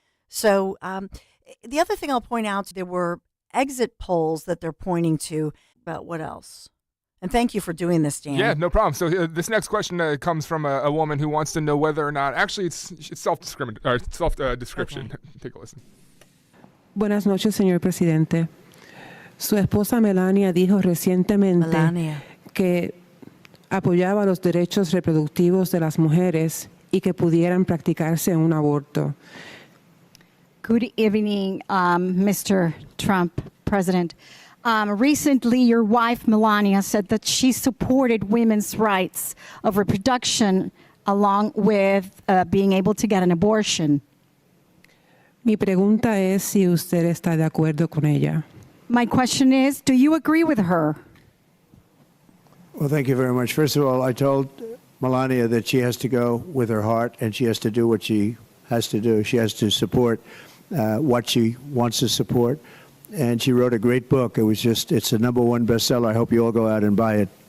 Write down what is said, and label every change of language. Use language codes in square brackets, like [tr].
[en] So the other thing I'll point out, there were exit polls that they're pointing to about what else? And thank you for doing this, Dan. Yeah, no problem. So this next question comes from a woman who wants to know whether or not, actually it's self-description. Okay. Take a listen. [es] Buenas noches, señor presidente. Su esposa Melania dijo recientemente que apoyaba los derechos reproductivos de las mujeres y que pudieran practicarse un aborto. [en] Good evening, Mr. Trump, President. Recently, your wife, Melania, said that she supported women's rights of reproduction along with being able to get an abortion. [es] Mi pregunta es si usted está de acuerdo con ella. [en] My question is, do you agree with her? Well, thank you very much. First of all, I told Melania that she has to go with her heart and she has to do what she has to do. She has to support what she wants to support. And she wrote a great book. It's a #1 bestseller. I hope you all go out and buy it.